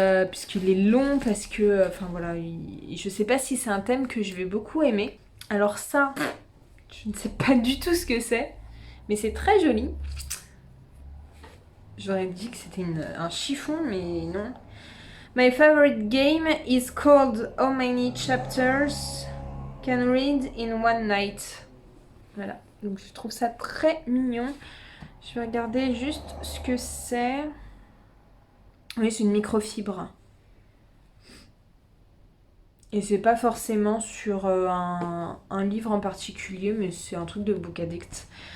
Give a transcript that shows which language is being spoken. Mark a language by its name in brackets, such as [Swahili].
[French] Puisqu'il est long, parce que, enfin voilà, je sais pas si c'est un thème que je vais beaucoup aimer. Alors ça, je ne sais pas du tout ce que c'est. Mais c'est très joli. J'aurais dit que c'était un chiffon, mais non. [English] My favorite game is called How Many Chapters Can Read in One Night. [French] Voilà, donc je trouve ça très mignon. Je vais regarder juste ce que c'est. Oui, c'est une microfibre. Et c'est pas forcément sur un livre en particulier, mais c'est un truc de Book Addict.